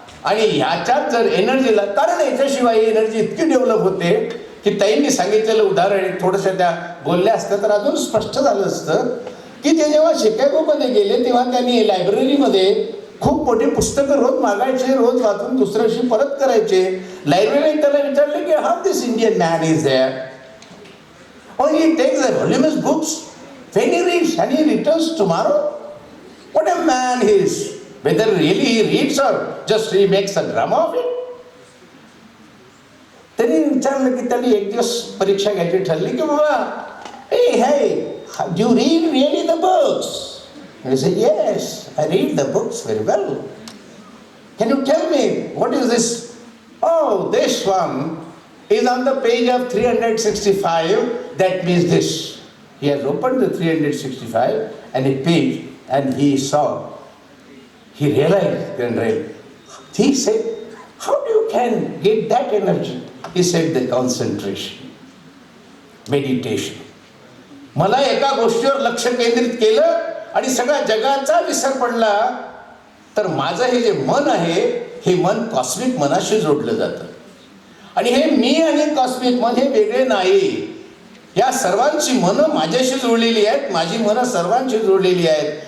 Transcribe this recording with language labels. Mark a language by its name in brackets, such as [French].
[Marathi] आणि ह्याच्यात जर एनर्जीला, कारण याच्याशिवाय एनर्जी इतकी डेव्हलप होते की ताईंनी सांगितलेलं उदाहरण थोडंसं त्या बोलल्या असतं तर अजून स्पष्ट झालं असतं की ते जेव्हा शिकागोमध्ये गेले तेव्हा त्यांनी लायब्ररीमध्ये खूप मोठी पुस्तकं रोज मागायचे, रोज वाचून दुसऱ्या दिवशी परत करायचे. लायब्ररीने त्याला विचारले की [English] How this Indian man is there. Oh, he takes the voluminous books when he reads and he returns tomorrow. What a man he is. Whether really he reads or just he makes a drama of it. [Marathi] त्यांनी विचारलं की त्यांनी एक दिवस परीक्षा घ्यायची ठरली की बाबा, [English] hey, do you read really the books? He said, yes, I read the books very well. Can you tell me what is this? Oh, this one is on the page of 365. That means this. He has opened the 365 and a page and he saw. He realized. He said, how do you can get that energy? He said the concentration, meditation. [Marathi] मला एका गोष्टीवर लक्ष केंद्रित केलं आणि सगळ्या जगाचा विसर पडला तर माझं हे जे मन आहे हे मन कॉस्मिक मनाशी जोडलं जातं. आणि हे मी आणि कॉस्मिक मन हे वेगळे नाही. या सर्वांची मनं माझ्याशी जोडलेली आहेत, माझी मनं सर्वांशी जोडलेली आहेत.